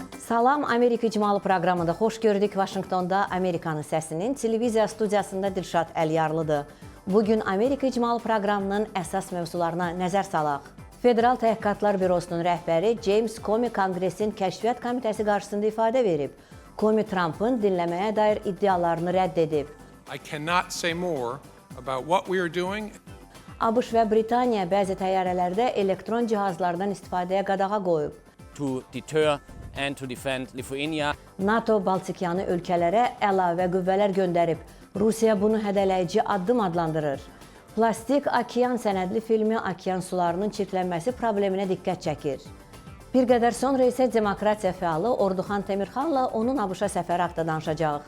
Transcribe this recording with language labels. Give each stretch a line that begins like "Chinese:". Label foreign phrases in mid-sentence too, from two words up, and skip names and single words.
Azerbaijani: Salam, Amerika İcmalı proqramında xoş gördük. Vaşinqtonda Amerikanın səsinin televiziya studiyasında Dilşad Əliyarlıdır. Bugün Amerika İcmalı proqramının əsas mövzularına nəzər salaq. Federal Təhqiqatlar Bürosunun rəhbəri James Comey Konqresin Kəşfiyyat Komitəsi qarşısında ifadə verib. Comey Trumpın dinləməyə dair iddialarını rədd edib.
English: I cannot say more about what we are doing.
Azerbaijani: ABŞ və Britaniya bəzi təyyarələrdə elektron cihazlardan istifadəyə qadağa qoyub.
English: To deter and to defend Lithuania.
Azerbaijani: NATO Baltikyanı ölkələrə əlavə qüvvələr göndərib. Rusiya bunu hədələyici addım adlandırır. Plastik Okean sənədli filmi okean sularının çirklənməsi probleminə diqqət çəkir. Bir qədər sonra isə demokratiya fəalı Orduxan Temirxanla onun ABŞ-a səfəri haqqında danışacağıq.